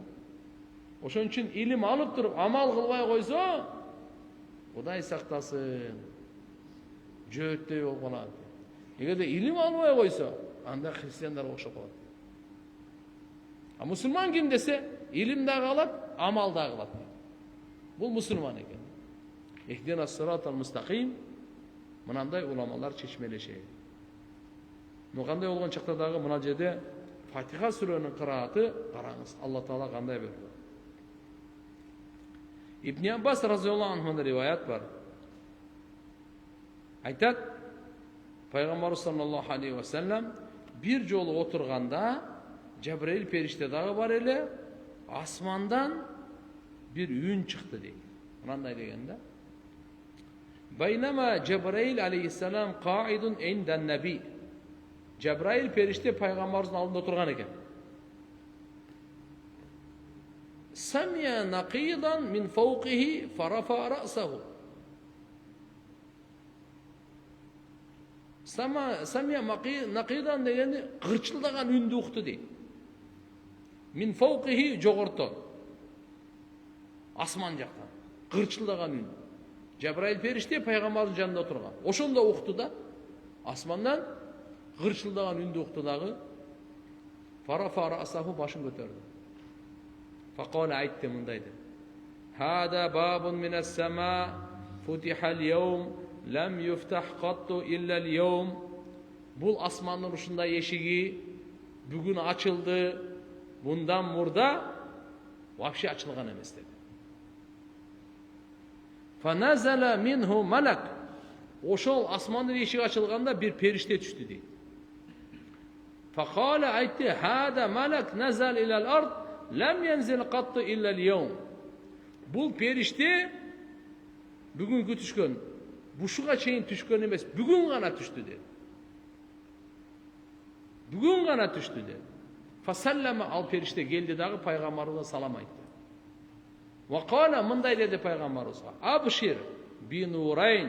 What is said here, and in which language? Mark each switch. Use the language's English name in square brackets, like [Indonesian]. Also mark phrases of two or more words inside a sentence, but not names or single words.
[Kyrgyz] Ошон үчүн илим алып туруп амал кылбай койсо, Кудай сактасын, жөөттөй болуп калат. Эгерде илим албай койсо, анда христиандарга окшоп калат. А мусулман ким десе, илим дагы алат, амал дагы кылат. Бул мусулман экен. [Arabic] اهدنا الصراط المستقيم, [Kyrgyz] мынандай уламалар чечмелешет. Кандай болгон чакта дагы мына жерде Фатиха сүрөнүн кырааты караңыз. Алла Таала кандай берди. Ибн Аббас [Arabic] رضي الله عنه [Kyrgyz] риваят бар. Айтат, Пайгамбар [Arabic] صلى الله عليه وسلم [Kyrgyz] бир жолу отурганда Жабраил периште дагы бар эле, асмандан бир үн чыкты дейт. Мындай дегенде, [Arabic] بينما جبريل عليه السلام قاعد عند النبي. [Kyrgyz] Жабраил периште пайгамбардын алдында отурган экен. [Arabic] سمع نقيضا من فوقه فرفع رأسه. سمع نقيضا [Kyrgyz] дегенде кырчылдаган үндү укту дейт. [Arabic] من فوقه жогорто. [Kyrgyz] Асман жактан кырчылдаган үн. Жабраил периште пайгамбардын жанында отурган. Ошондо укту да, асмандан кырчылдаган үндү укту дагы. [Arabic] فرفع رأسه, [Kyrgyz] башын көтөрдү. Факала, айтты мындай деп. [Arabic] هذا باب من السماء فتح اليوم لم يفتح قط إلا اليوم. [Kyrgyz] Бул асмандын ушундай эшиги бүгүн ачылды, мындан мурда вообще ачылган эмес деп. [Arabic] فنزل منه ملك. [Kyrgyz] Ошол асмандын эшиги ачылганда бир периште түштү дейт. Факала, айтты, [Arabic] هذا ملك نزل إلى الأرض لم ينزل قط إلا اليوم. [Kyrgyz] Бул периште бүгүнкү түшкөн, бушуга чейин түшкөн эмес, бүгүн гана түштү dedi. Бүгүн гана түштү dedi. Фасаллама, ал периште келди дагы пайгамбарга салам айтты. [Arabic] وقال, [Kyrgyz] мындай деди пайгамбарыбызга: [Arabic] أبشر بنورين.